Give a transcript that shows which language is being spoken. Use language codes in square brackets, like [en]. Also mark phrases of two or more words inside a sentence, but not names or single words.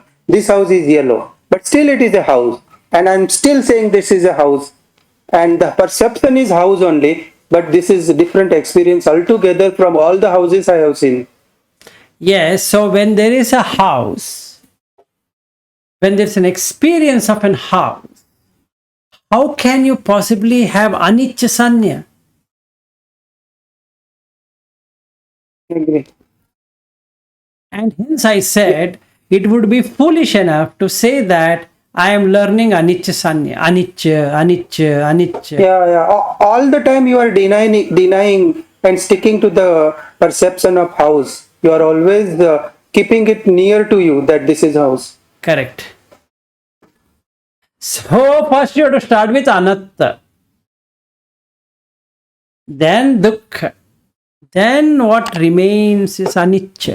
[en] This house is yellow, but still it is a house, and I'm still saying this is a house, and the perception is house only, but this is a different experience altogether from all the houses I have seen. Yes. So when there is a house, when there's an experience of an house, how can you possibly have [pi] anicca sanya? [en] Agree. And hence I said it would be foolish enough to say that I am learning [pi] anicca sanya, anicca. [en] Yeah. All the time you are denying and sticking to the perception of house. You are always keeping it near to you that this is house. Correct. So first you have to start with anatta, then dukkha, then what remains is anicca.